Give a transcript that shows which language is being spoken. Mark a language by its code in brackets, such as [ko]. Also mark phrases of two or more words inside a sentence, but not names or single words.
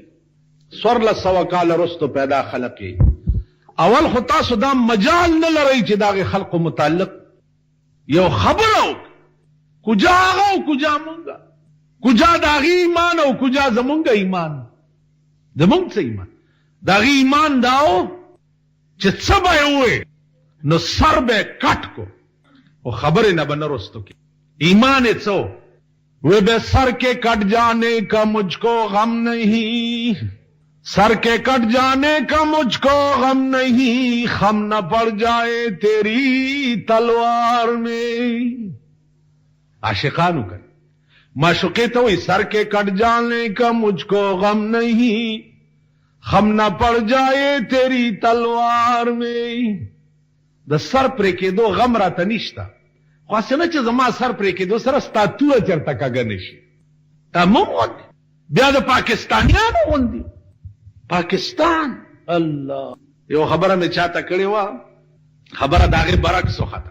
[ps] 1400 کاله وروسته پیدا خلق یې، اول خو تاسو دا مجال نه لرئ چې د هغې خلقو متعلق یو خبره وکړو، کجا هغه او کجا مونږه، کجا د هغې ایمان او کجا زمونږ ایمان. زمونږ څه ایمان؟ د هغې ایمان دا و چې څه به یې ووایې نو سر به یې کټ کو، او خبرې نه به نه رستو کې. ایمان یې څه و؟ [ur] وی بے سر کے کٹ جانے کا مجھ کو غم نہیں، سر کے کٹ جانے کا مجھ کو غم نہیں، خم نہ پڑ جائے تیری تلوار میں. [ps] عاشقانو کر معشوقی تو [ur] وی سر کے کٹ جانے کا مجھ کو غم نہیں، خم نہ پڑ جائے تیری تلوار میں. [ps] د سر پرې کېدو غم راته نشته، خو هسې نه چې زما سر پرې کېدو سره ستا توره چېرته کږه نه شي. مونږ غوندې بیا د پاکستانیانو غوندې پاکستان. الله، یو خبره مې چاته کړې وه، خبره د هغې برعکس وخته.